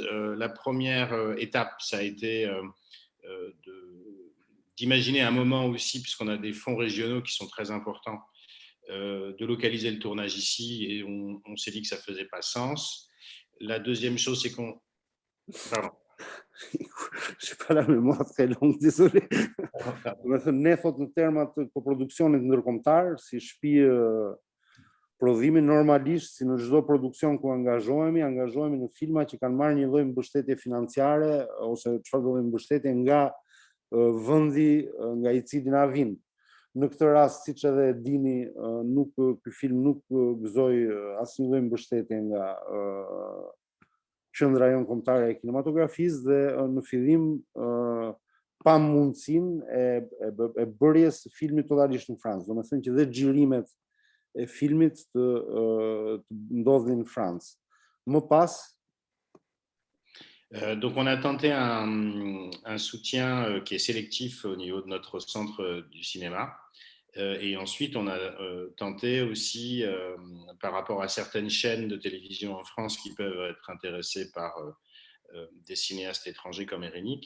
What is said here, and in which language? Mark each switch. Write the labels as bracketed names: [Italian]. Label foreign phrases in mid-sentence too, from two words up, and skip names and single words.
[French] La première étape, ça a été d'imaginer un moment aussi, puisqu'on a des fonds régionaux qui sont très importants, de localiser le tournage ici, et on s'est dit que ça ne faisait pas sens. La deuxième chose, c'est qu'on... Pardon. Je n'ai pas la mémoire très longue, désolé. [Albanian] Me thënë, ne thot në termat të koproduksionit ndërkombëtar, si shtëpi prodhimi, normalisht si në çdo produksion ku angazhohemi në filma që kanë marrë një lloj mbështetje financiare ose çfarë do të thonë mbështetje nga vendi nga i cili na vin. Në këtë rast, siç edhe e dini, ky film nuk gëzoi asnjë lloj mbështetje nga Qendra Jon Kombëtare e Kinematografisë dhe në fillim pa mundësinë e bërjes së filmit totalisht në Francë. Domethënë që dhe xhirimet e filmit të ndodhin në Francë. Më pas [French] donc on a tenté un soutien qui est sélectif au niveau de notre centre du cinéma. Et ensuite, on a tenté aussi, par rapport à certaines chaînes de télévision en France qui peuvent être intéressées par des cinéastes étrangers comme Erenik.